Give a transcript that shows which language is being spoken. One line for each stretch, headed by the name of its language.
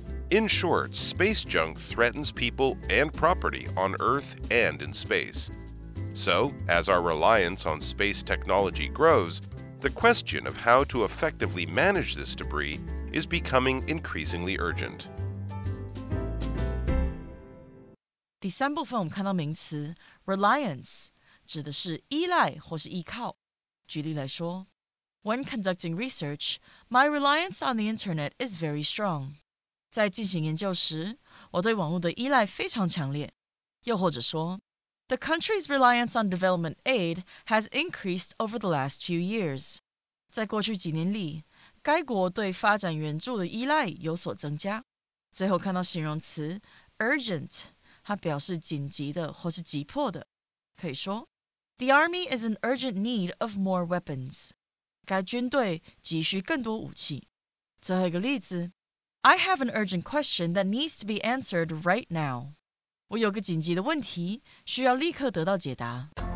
English: In short, space junk threatens people and property on Earth and in space. So, as our reliance on space technology grows, the question of how to effectively manage this debris is becoming increasingly urgent.
Chinese: 第三部分我们看到名词 reliance 指的是依赖或是依靠。举例来说
English: When conducting research, my reliance on the internet is very strong.
Chinese: 在进行研究时，我对网络的依赖非常强烈。又或者说
English: The country's reliance on development aid has increased over the last few years.
Chinese: 在过去几年里，该国对发展援助的依赖有所增加。最后看到形容词 urgent， 它表示紧急的或是急迫的。可以说
English: The army is in urgent need of more weapons.
Chinese: 该军队急需更多武器。最后一个例子
English: I have an urgent question that needs to be answered right now.
Chinese: 我有个紧急的问题，需要立刻得到解答。